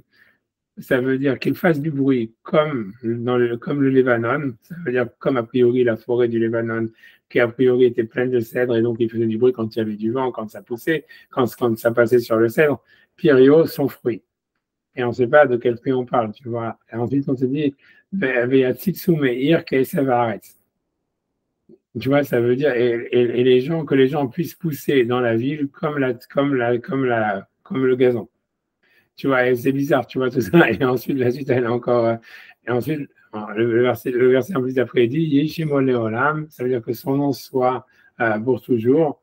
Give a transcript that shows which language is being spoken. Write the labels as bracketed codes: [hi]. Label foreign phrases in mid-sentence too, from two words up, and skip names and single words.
[fr] Ça veut dire qu'il fasse du bruit comme le Lébanon. Ça veut dire comme a priori la forêt du Lébanon, qui a priori était pleine de cèdres, et donc il faisait du bruit quand il y avait du vent, quand ça poussait, quand ça passait sur le cèdre. Pirio, son fruit. Et on ne sait pas de quel fruit on parle, tu vois. Et ensuite, on se dit, [he] ויציצו מעיר כעשב הארץ. [fr] Tu vois, ça veut dire, et les gens, que les gens puissent pousser dans la ville comme le gazon. Tu vois, c'est bizarre, tu vois, tout ça. Et ensuite, la suite, elle est encore. Et ensuite, le verset en plus après, il dit [he] יהי שמו לעולם, [fr] ça veut dire que son nom soit pour toujours.